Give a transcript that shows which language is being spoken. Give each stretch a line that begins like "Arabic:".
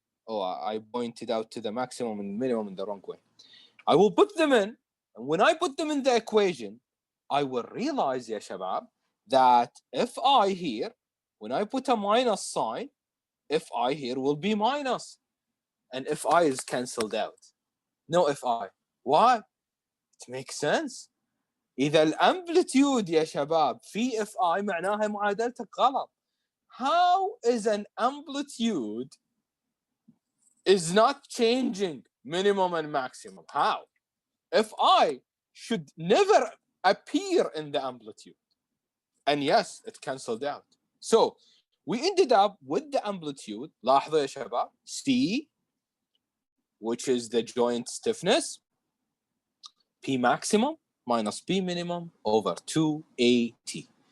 English: Oh, I pointed out to the maximum and minimum in the wrong way. I will put them in, and when I put them in the equation, I will realize,
Arabic: ya shabab,
English: that Fi here, when I put a minus sign, Fi here will be minus, and Fi is cancelled out. No Fi. Why? It makes sense.
Arabic: إذا الامبليتيود يا شباب في Fi معناها معادلتك غلط.
English: How is an amplitude is not changing minimum and maximum? How? Fi should never appear in the amplitude. And yes, it cancelled out. So we ended up with the amplitude,
Arabic: لاحظوا يا شباب,
English: C, which is the joint stiffness, P maximum minus P minimum over 2AT.